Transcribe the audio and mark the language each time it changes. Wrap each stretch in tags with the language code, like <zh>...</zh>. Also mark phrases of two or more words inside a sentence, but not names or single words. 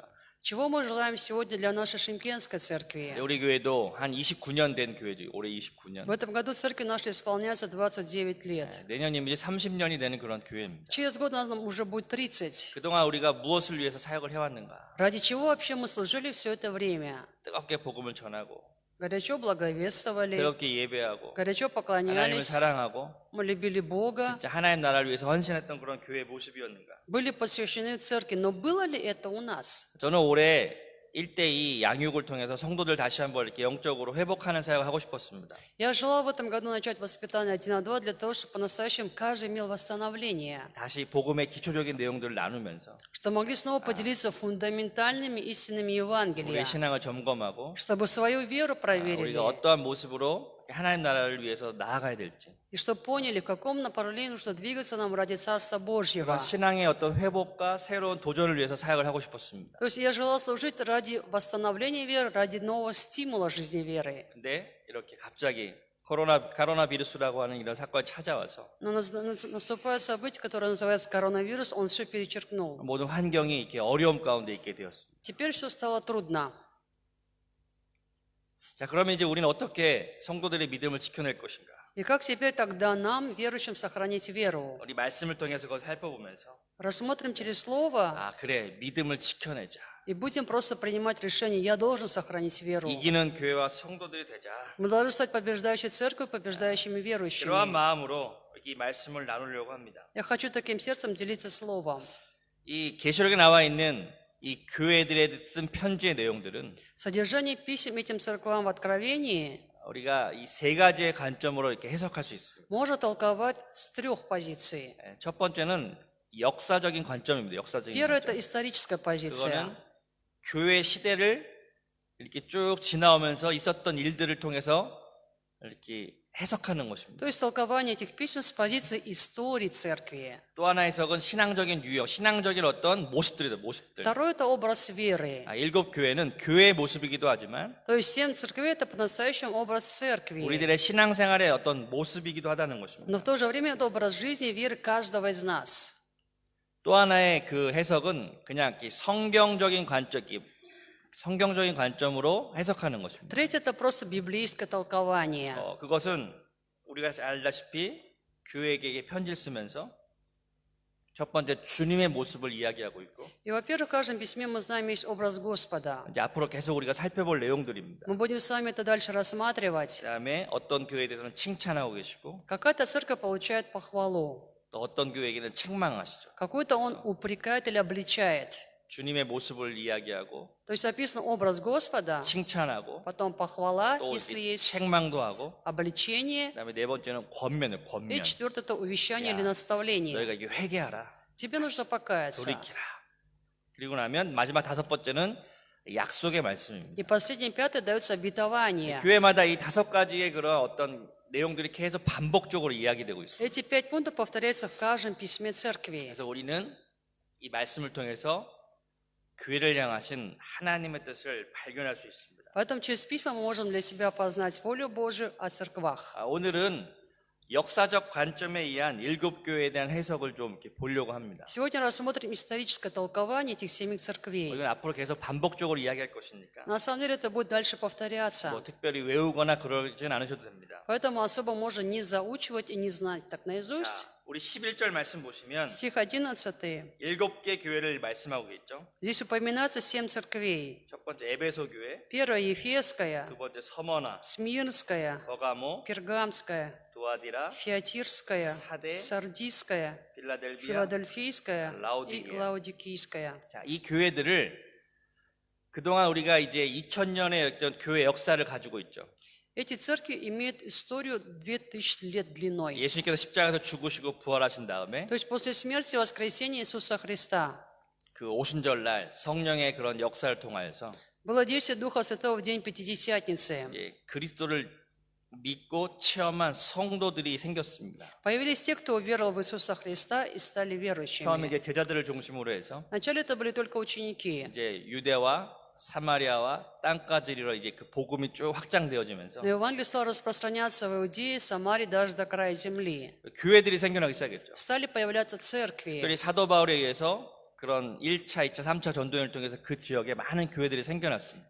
<ru>Чего мы желаем сегодня для нашей Шимкенской церкви?</ru> <ko>우리 교회도 한 29년 된 교회죠. 올해 29년.</ko> <ru>В этом году церкви нашей исполняется 29 лет.</ru> <ko>내년이면 이제 30년이 되는 그런 교회입니다.</ko> <ru>Через год нам уже будет 30.</ru> <ko>그동안 우리가 무엇을 위해서 사역을 해왔는가?</ko> <ru>Ради чего вообще мы служили все это время?</ru> <ko>뜨겁게 복음을 전하고</ko> <ru>Горячо благовествовали,</ru> <ko>뜨겁게 예배하고</ko> <ru>горячо</ru> <ko>하나님을</ko> <ru>поклонялись,</ru> <ko>사랑하고</ko> <ru>мы любили Бога,</ru> <ko>진짜 하나님 나라를 위해서 헌신했던 그런 교회의 모습이었는가?</ko> <ru>были посвящены церкви. Но было ли это у нас?</ru> <ko>저는 올해 1:2 양육을 통해서 성도들 다시 한번 이렇게 영적으로 회복하는 사역을 하고 싶었습니다.</ko> <ru>Я желал в этом году начать воспитание 1-2 для того, чтобы по-настоящему каждый имел восстановление,</ru> <ko>다시 복음의 기초적인 내용들을 나누면서</ko> <ru>что могли снова поделиться фундаментальными истинами</ru> <ko>우리의</ko> <ru>Евангелия,</ru> <ko>신앙을 점검하고</ko> <ru>чтобы свою веру проверили,</ru> <ko>우리가 어떠한 모습으로 하나님 나라를 위해서 나아가야 될지</ko> <ru>и чтобы поняли, в каком направлении нужно двигаться нам ради Царства Божьего.</ru> <ko>그런 신앙의 어떤 회복과 새로운 도전을 위해서 사역을 하고 싶었습니다.</ko> <ru>То есть я желал служить ради восстановления веры, ради нового стимула жизни веры.</ru> <ko>근데 이렇게 갑자기 코로나 비루스라고 하는 이런 사건이 찾아와서</ko> <ru>Но наступает событие, которое называется коронавирус, он все перечеркнул.</ru> <ko>모든 환경이 이렇게 어려움 가운데 있게 되었습니다.</ko> <ru>Теперь все стало трудно.</ru> <ko>자, 그러면 이제 우리는 어떻게 성도들의 믿음을 지켜낼 것인가?</ko> <ru>И как теперь тогда нам, верующим, сохранить веру?</ru> <ko>우리 말씀을 통해서 그걸 살펴보면서</ko> <ru>Рассмотрим через Слово</ru> <ko>아, 그래. 믿음을 지켜내자.</ko> <ru>и будем просто принимать решение, я должен сохранить веру.</ru> <ko>이기는 교회와 성도들이 되자.</ko> <ru>Мы должны стать побеждающей церковью, побеждающими</ru> <ko>그러한</ko> <ru>верующими.</ru> <ko>마음으로 이 말씀을 나누려고 합니다.</ko> <ru>Я хочу таким сердцем делиться Словом.</ru> <ko>이 계시록에 나와 있는 이 교회들에 쓴 편지의 내용들은</ko> <ru>Содержание писем этим церквам в Откровении</ru> <ko>우리가 이 세 가지의 관점으로 이렇게 해석할 수 있습니다.</ko> <ru>можно толковать с 3 позиций.</ru> <ko>첫 번째는 역사적인 관점입니다. 역사적인</ko> <ru>Первое –</ru> <ko>관점.</ko> <ru>это историческая позиция.</ru> <ko>그거는 교회 시대를 이렇게 쭉 지나오면서 있었던 일들을 통해서 이렇게 해석하는 것입니다.</ko> <ru>То есть толкование этих писем с позиции истории церкви.</ru> <ko>또 하나 해석은 신앙적인 유형, 신앙적인 어떤 모습들이다, 모습들.</ko> <ru>Второе – это образ веры.</ru> <ko>7 교회는 교회의 모습이기도 하지만</ko> <ru>То есть 7 церквей – это по-настоящему образ церкви.</ru> <ko>우리들의 신앙생활의 어떤 모습이기도 하다는 것입니다.</ko> <ru>Но в то же время это образ жизни и веры каждого из нас.</ru> <ko>또 하나의 그 해석은 그냥 이렇게 성경적인 관점으로 해석하는 것입니다.</ko> <ru>Третье – это просто библейское толкование.</ru> <ko>그것은 우리가 알다시피 교회에게 편지를 쓰면서 첫 번째 주님의 모습을 이야기하고 있고</ko> <ru>И, во-первых, в каждом письме мы знаем есть образ Господа.</ru> <ko>이제 앞으로 계속 우리가 살펴볼 내용들입니다.</ko> <ru>Мы будем с вами это дальше рассматривать.</ru> <ko>그다음에 어떤 교회에 대해서는 칭찬하고 계시고</ko> <ru>Какая-то церковь получает похвалу,</ru> <ko>또 어떤 교회에게는 책망하시죠.</ko> <ru>какой-то он упрекает или обличает.</ru> <ko>주님의 모습을 이야기하고</ko> <ru>То есть описан образ Господа,</ru> <ko>칭찬하고</ko> <ru>потом похвала,</ru> <ko>또</ko> <ru>если</ru> <ko>이렇게</ko> <ru>есть,</ru> <ko>책망도 하고</ko> <ru>обличение,</ru> <ko>그다음에 네 번째는 권면을</ko> <ru>и</ru> <ko>권면.</ko> <ru>четвертое – это увещание</ru> <ko>야,</ko> <ru>или наставление.</ru> <ko>너희가 이게 회개하라.</ko> <ru>Тебе нужно покаяться.</ru> <ko>돌이키라. 그리고 나면 마지막 5번째는 약속의 말씀입니다.</ko> <ru>И последнее, пятое, дается обетование.</ru> <ko>교회마다 이 5가지의 그런 어떤 내용들이 계속 반복적으로 이야기되고 있어요.</ko> <ru>Эти 5 пунктов повторяются в каждом письме церкви.</ru> <ko>그래서 우리는 이 말씀을 통해서 교회를 향하신 하나님의 뜻을 발견할 수 있습니다.</ko> <ru>Поэтому через письма мы можем для себя познать волю Божию о церквах.</ru> <ko>오늘은 역사적 관점에 의한 일곱 교회에 대한 해석을 좀 이렇게 보려고 합니다.</ko> <ru>Сегодня рассмотрим историческое толкование этих 7 церквей.</ru> <ko>이건 앞으로 계속 반복적으로 이야기할 것이니까</ko> <ru>На самом деле это будет дальше повторяться.</ru> <ko>뭐 특별히 외우거나 그러진 않으셔도 됩니다.</ko> <ru>Поэтому особо можно не заучивать и не знать так наизусть.</ru> <ko>자, 우리 11절 말씀 보시면</ko> <ru>Стих 11.</ru> <ko>일곱 개 교회를 말씀하고 있죠.</ko> <ru>Здесь упоминается 7 церквей.</ru> <ko>첫 번째 에베소 교회,</ko> <ru>Первая Ефесская,</ru> <ko>두 번째 서머나,</ko> <ru>Смирнская,</ru> <ko>버가모,</ko> <ru>Пергамская,</ru> <ko>두아디라,</ko> <ru>Фиатирская,</ru> <ko>사대,</ko> <ru>Сардийская,</ru> <ko>필라델비아.</ko> <ru>Филадельфийская и Лаодикея. Лаодикийская.</ru> <ko>자, 이 교회들을 그동안 우리가 이제 2000년의 어떤 교회 역사를 가지고 있죠.</ko> <ru>Эти церкви имеют историю 2000 лет длиной.</ru> <ko>예수님께서 십자가에서 죽으시고 부활하신 다음에</ko> <ru>То есть после смерти и воскресения Иисуса Христа</ru> <ko>그 오순절날 성령의 그런 역사를 통하여서</ko> <ru>было действие Духа Святого в день Пятидесятницы.</ru> <ko>이제 그리스도를 믿고 체험한 성도들이 생겼습니다.</ko> <ru>Появились те, кто уверовал в Иисуса Христа и стали</ru> <ko>처음에</ko> <ru>верующими.</ru> <ko>이제 제자들을 중심으로 해서</ko> <ru>Вначале это были только ученики.</ru> <ko>이제 유대와 사마리아와 땅까지 이르러 이제 그 복음이 쭉 확장되어지면서</ko> <ru>Но Евангелие стало распространяться в Иудее, Самаре, даже до края земли.</ru> <ko>교회들이 생겨나기 시작했죠.</ko> <ru>Стали появляться церкви.</ru> <ko>특별히 사도 바울에 의해서 그런 1차, 2차, 3차 전도연을 통해서 그 지역에 많은 교회들이 생겨났습니다.</ko>